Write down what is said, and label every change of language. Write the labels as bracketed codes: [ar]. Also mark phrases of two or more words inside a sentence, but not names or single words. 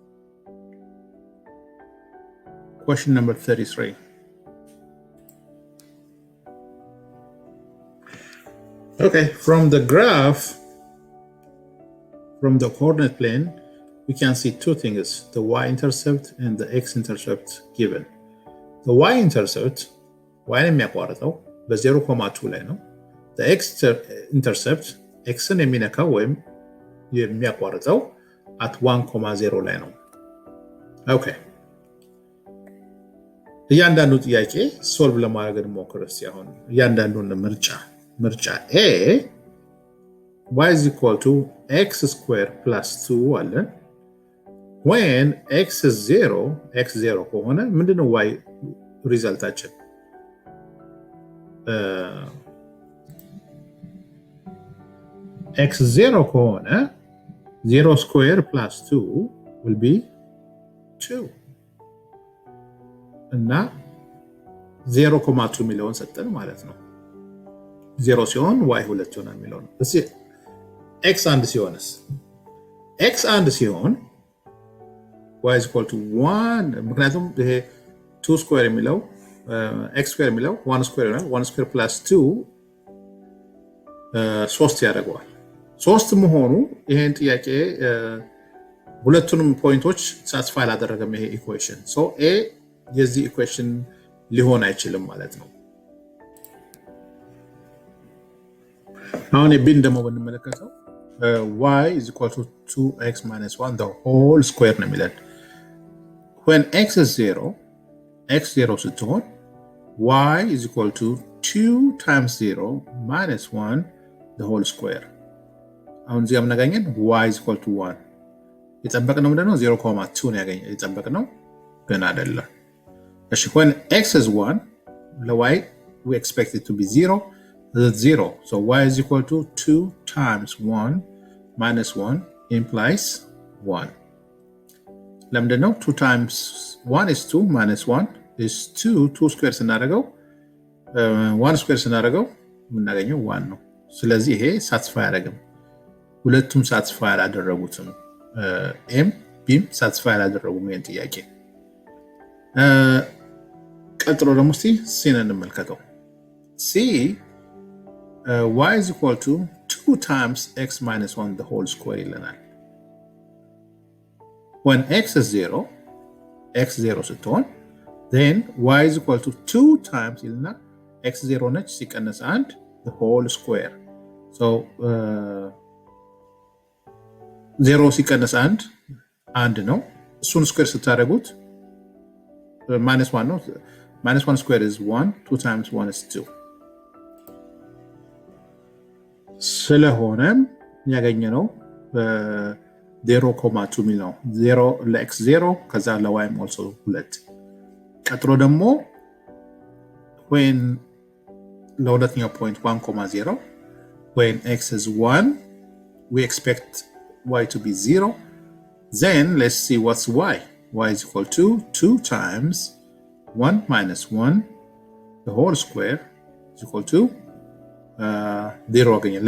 [en] Question number 33. Okay, from the graph, from the coordinate plane, we can see two things, the y-intercept and the x-intercept given. The y-intercept, [am] y የሚያቋርጠው በ0.2 ላይ ነው። [en] The x-intercept, [am] xን የሚነካው ወይም የሚያቋርጠው at 1.0 ላይ ነው። ኦኬ፣ እያንዳንዱ ጥያቄ ሶልቭ ለማድረግ እንሞክር እስቲ። አሁን እያንዳንዱን ምርጫ [en] A y is equal to x squared plus 2 [am] አለን። [en] when x is 0 [am] ከሆነ ምንድነው y ሪዛልታችን? x 0 ከሆነ [en] 0 squared plus 2 will be 2 [am] እና 0.2 ሚሊዮን ሰጠን ማለት ነው። 0 ሲሆን y 2 ይሆናል የሚለው ነው። እሺ x 1 ሲሆንስ? x 1 ሲሆን [en] y is equal to 1 [am] ምክንያቱም ይሄ 2 ስኩዌር የሚለው x ስኩዌር የሚለው 1 ስኩዌር ይሆናል። 1 ስኩዌር ፕላስ 2 3 ያደርገዋል። 3 መሆኑ ይሄን ጥያቄ ሁለቱንም ፖይንቶች ሳትስፋይ አላደረገም ይሄ ኢኩዌሽን። ሶ a የዚህ ኢኩዌሽን ሊሆን አይችልም ማለት ነው። አሁን ቢን ደግሞ ብንመለከተው [en] y is equal to 2x minus 1 the whole square [am] ነው የሚለን። [en] when x is 0 x 0 ስትሆን y is equal to 2 times 0 minus 1 the whole square። [am] አሁን እዚህ የምናገኘን [en] y is equal to 1 [am] የጠበቅነው ምንድነው? 0.2 ነው ያገኘ የጠበቅነው ግን አይደለም። እሺ [en] when x is 1 [am] ለy [en] we expect it to be 0. That's 0. So y is equal to 2 times 1 minus 1 implies 1. [am] ለምንድን ነው? [en] 2 times 1 is 2 minus 1 is 2 2 squares [am] ስናደርገው 1 ስኩዌር ስናደርገው የምናገኘው 1 ነው። ስለዚህ ይሄ ሳትስፋይ አያደርግም። ሁለቱም ሳትስፋይ አላደረጉትም። ኤም ቢም ሳትስፋይ አላደረጉም ይሄን ጥያቄ። ቀጥሎ ደግሞ ሲን እንመልከተው። ሲ [en] y is equal to 2 times x minus 1 the whole square ይለናል። when x is 0 ስትሆን then y is equal to 2 times [am] ይልና x 0 ነች ሲቀነስ 1 [en] the whole square so [am] 0 ሲቀነስ 1 ነው። እሱን ስኩዌር ስታደርጉት [en] minus 1 ነው። minus 1 square is 1, 2 times 1 is 2 [am] ስለሆነም ያገኘነው 0.2 ሚል ነው። 0 ለx 0 ከዛ ለyም also 2። ቀጥሎ ደግሞ [en] when [am] ለሁለተኛው ፖይንት [en] 1.0 when x is 1 we expect y to be 0 then let's see what's y is equal to 2 times 1 minus 1 the whole square is equal to 0 again.